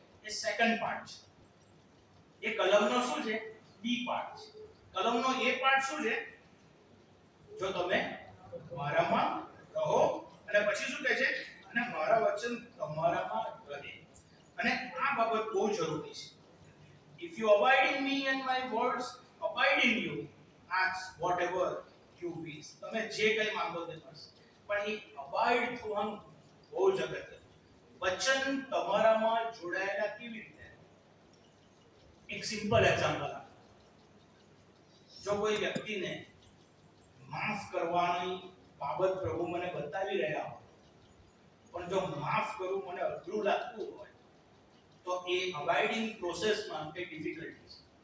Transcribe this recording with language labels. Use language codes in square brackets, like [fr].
[gu] એ second part છે. એ કલમનો શું છે? બી પાર્ટ છે. કલમનો એ પાર્ટ શું છે? જો તમે મારામાં રહો, અને પછી શું કહે છે? અને મારા વચન તમારામાં રહે. અને આ બાબત બહુ જરૂરી છે. [en] If you abide in me and my words abide in you, ask whatever you wish. [gu] તમે જે કંઈ માંગો તે મળશે. પણ એ abide થવાનું બહુ જ અગત્યનું. વચન તમારામાં જોડાયેલા કેવી રીતે? એક સિમ્પલ એક્ઝામ્પલ આપો. જો કોઈ વ્યક્તિને માફ કરવાની બાબત પ્રભુ મને બતાવી રહ્યા હોય, પણ જો માફ કરવું મને અઘરું લાગતું હોય, તો એ અબાઇડિંગ પ્રોસેસમાં કંઈ ડિફિકલ્ટી છે.